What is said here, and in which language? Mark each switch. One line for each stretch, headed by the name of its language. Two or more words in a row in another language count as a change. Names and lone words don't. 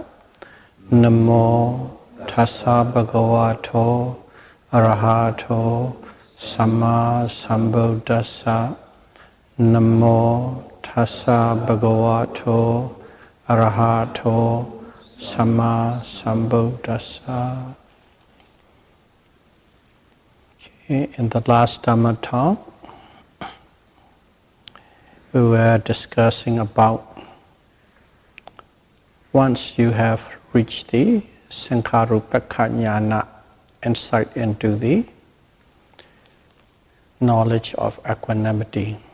Pali: Namo tassa bhagavato arahato samma sambuddhassa. Namo tassa bhagavato arahato samma sambuddhassa.
English: In the last Dhamma talk, we were discussing about once you have reached the
Pali: Sankharupekkha Jnana,
English: insight into the knowledge of equanimity.